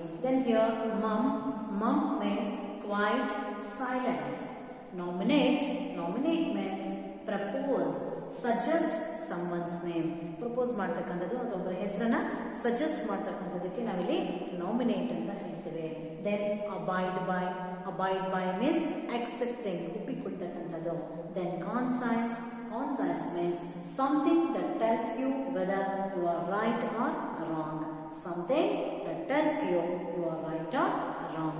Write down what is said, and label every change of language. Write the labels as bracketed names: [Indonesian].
[English] Then here mum means quiet, silent. Nominate means propose, suggest someone's name. [Kannada] Propose ಮಾಡ್ತಕ್ಕಂಥದ್ದು ಅಥವಾ ಒಬ್ಬರ ಹೆಸರನ್ನ suggest ಮಾಡ್ತಕ್ಕಂಥದ್ದಕ್ಕೆ ನಾವಿಲ್ಲಿ ನಾಮಿನೇಟ್ ಅಂತ ಹೇಳ್ತೇವೆ. [English] Then abide by means accepting, [Kannada] ಒಪ್ಪಿಕೊಳ್ತಕ್ಕಂಥದ್ದು. [English] Then conscience means something that tells you whether you are right or wrong. Something that tells you are right or wrong.